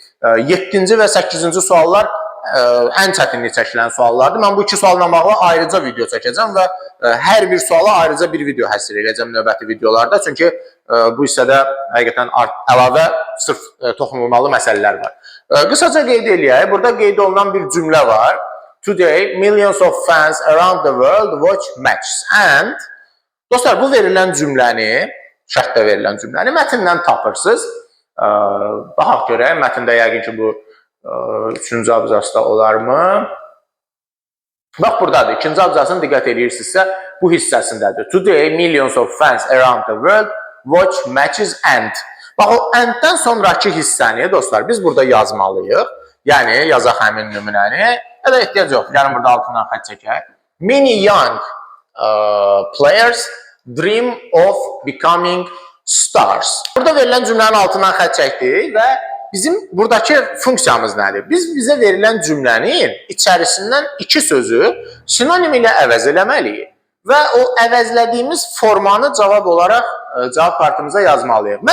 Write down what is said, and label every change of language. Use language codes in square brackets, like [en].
[az] 7-ci və 8-ci suallar ən çətinlik çəkilən suallardır. Mən bu iki sualla bağlı ayrıca video çəkəcəm və hər bir suala ayrıca bir video həsr edəcəm növbəti videolarda. Çünki bu hissədə həqiqətən əlavə sırf toxunulmalı məsələlər var. Qısaca qeyd eləyək. Burada qeyd olunan bir cümlə var. [en] Today, millions of fans around the world watch matches. [az] And, dostlar, bu verilən cümləni, şərtdə verilən cümləni mətndən tapırsınız. Baxaq görək, mətndə yəqin ki, bu 3-cü abzasda olarmı? Bax, buradadır. 2-ci abzasını diqqət edirsinizsə, bu hissəsindədir. [en] Today, millions of fans around the world watch matches and. [az] Bax, o enddən sonraki hissəni dostlar biz burada yazmalıyıq. Yəni yazaq həmin nümunəni. Ya da ehtiyac yox. Gəlin burada altından xətt çəkək. [en] Many young players dream of becoming stars. [az] Burada verilən cümlənin altından xətt çəkdik və bizim buradakı funksiyamız nədir? Biz bizə verilən cümlənin içərisindən iki sözü sinonim ilə əvəz eləməliyik və o əvəzlədiyimiz formanı cavab olaraq cavab kartımıza yazmalıyıq.